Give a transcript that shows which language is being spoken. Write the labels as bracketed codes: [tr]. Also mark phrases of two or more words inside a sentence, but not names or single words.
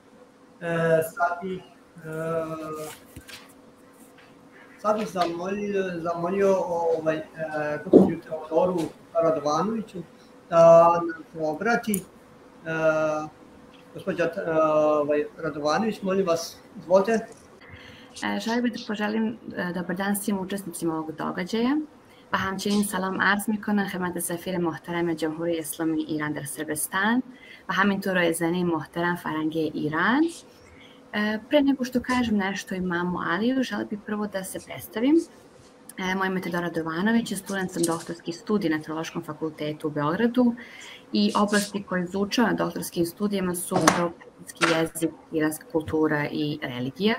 [sr] Sad bih zamolio gospođu Teodoru Radovanoviću da nam se obrati. Gospođa Radovanović, molim vas, izvolite. Želim da poželim dobar dan svim učesnicima ovog događaja [fa] و همچنین سلام عرض میکنم خدمت سفیر محترم جمهوری اسلامی ایران در صربستان و همینطور رئیسانی محترم فرهنگی ایران. [sr] Pre nego što kažem nešto o imamu Aliju, želim bih prvo da se predstavim. Moje ime je Teodora Radovanović, student sam doktorskih studija na Teološkom fakultetu u Beogradu i oblasti koje izučavam na doktorskim studijama su pravoslavni jezik, iranska kultura i religija.